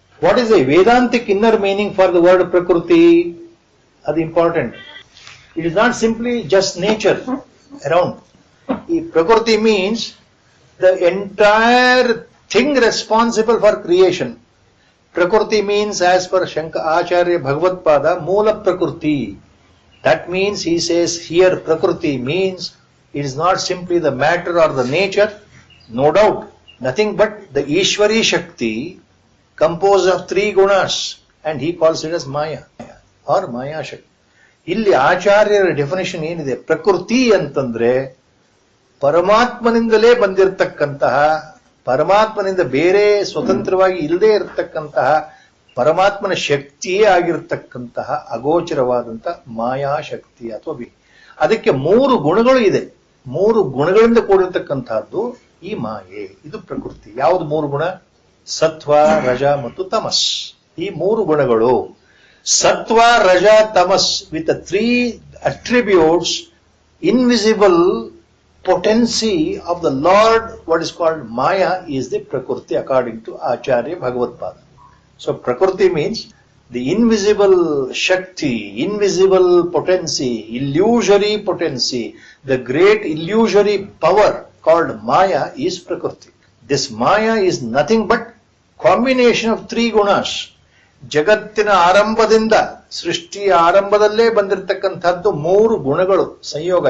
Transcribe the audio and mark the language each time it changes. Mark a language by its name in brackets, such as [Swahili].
[English] What is the Vedantic inner meaning for the word prakriti? [Kannada] ಅದು important. [English] It is not simply just nature around. ಈ prakriti means the entire thing responsible for creation. Prakriti means as per Acharya Bhagavatpada mula prakriti. That means he says here prakriti means it is not simply the matter or the nature, no doubt, nothing but the Ishwari Shakti composed of three gunas, and he calls it as Maya or Maya Shakti. [Kannada] ಇಲ್ಲಿ ಆಚಾರ್ಯರ definition ಏನಿದೆ, ಪ್ರಕೃತಿ ಅಂತಂದ್ರೆ ಪರಮಾತ್ಮನಿಂದಲೇ ಬಂದಿರತಕ್ಕಂತಹ, ಪರಮಾತ್ಮನಿಂದ ಬೇರೆ ಸ್ವತಂತ್ರವಾಗಿ ಇಲ್ಲದೆ ಇರತಕ್ಕಂತಹ ಪರಮಾತ್ಮನ ಶಕ್ತಿಯೇ ಆಗಿರತಕ್ಕಂತಹ ಅಗೋಚರವಾದಂತಹ ಮಾಯಾಶಕ್ತಿ ಅಥವಾ ಅದಕ್ಕೆ ಮೂರು ಗುಣಗಳು ಇದೆ. ಮೂರು ಗುಣಗಳಿಂದ ಕೂಡಿರತಕ್ಕಂತಹದ್ದು ಈ ಮಾಯೆ, ಇದು ಪ್ರಕೃತಿ. ಯಾವುದು ಮೂರು ಗುಣ? ಸತ್ವ, ರಜ ಮತ್ತು ತಮಸ್. ಈ ಮೂರು ಗುಣಗಳು, [English] Sattva, raja, tamas, with three attributes, invisible potency of the Lord, what is called Maya, is the Prakriti according to Acharya Bhagavad-pada. So Prakriti means the invisible Shakti, invisible potency, illusory potency, the great illusory power called Maya is Prakriti. This Maya is nothing but combination of three gunas. [Kannada] ಜಗತ್ತಿನ ಆರಂಭದಿಂದ, ಸೃಷ್ಟಿಯ ಆರಂಭದಲ್ಲೇ ಬಂದಿರತಕ್ಕಂಥದ್ದು ಮೂರು ಗುಣಗಳು ಸಂಯೋಗ.